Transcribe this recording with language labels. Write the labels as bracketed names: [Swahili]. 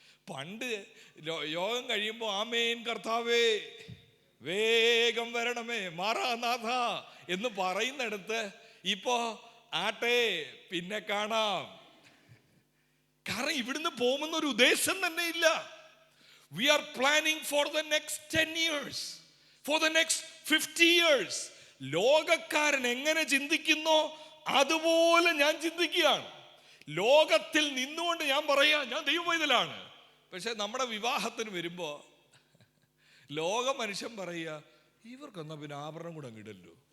[Malayalam] പണ്ട് യോഗം കഴിയുമ്പോൾ ആമേൻ കർത്താവേ വേഗം വരണമേ മാറാനാഥ എന്ന് പറയുന്നിടത്ത് ഇപ്പോ ആട്ടെ പിന്നെ കാണാം. കാരണം ഇവിടുന്ന് പോകുന്നൊരു ഉദ്ദേശം തന്നെ ഇല്ല. [English] We are planning for the next 10 years, for the next 50 years. [Malayalam] ലോകക്കാരൻ എങ്ങനെ ചിന്തിക്കുന്നോ അതുപോലെ ഞാൻ ചിന്തിക്കുകയാണ്. ലോകത്തിൽ നിന്നുകൊണ്ട് ഞാൻ പറയാ ഞാൻ ദൈവവൈതലാണ്. പക്ഷെ നമ്മുടെ വിവാഹത്തിന് വരുമ്പോ ലോക മനുഷ്യൻ പറയുക ഇവർക്കൊന്നാ പിന്നെ ആഭരണം കൂടെ അങ്ങിടല്ലോ.